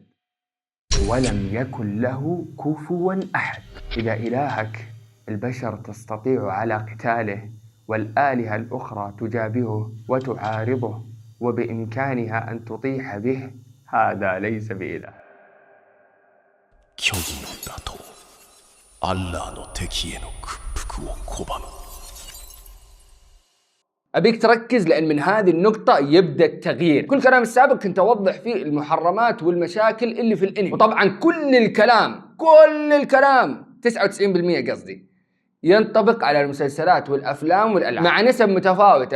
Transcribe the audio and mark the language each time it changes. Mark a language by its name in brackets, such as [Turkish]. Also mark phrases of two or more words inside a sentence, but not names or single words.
[Arabic] ولم يكن له كفوا أحد. إذا إلهك البشر تستطيع على قتاله، والآلهة الأخرى تجابهه وتعارضه وبإمكانها أن تطيح به، هذا ليس بإله. [Japanese] 虚偽の打倒、アッラーの敵への屈服を拒む。 [Arabic] أبيك تركز لأن من هذه النقطة يبدأ التغيير. كل كلام السابق كنت أوضح فيه المحرمات والمشاكل اللي في الأنمي، وطبعا كل الكلام 99% قصدي ينطبق على المسلسلات والأفلام والألعاب مع نسب متفاوتة.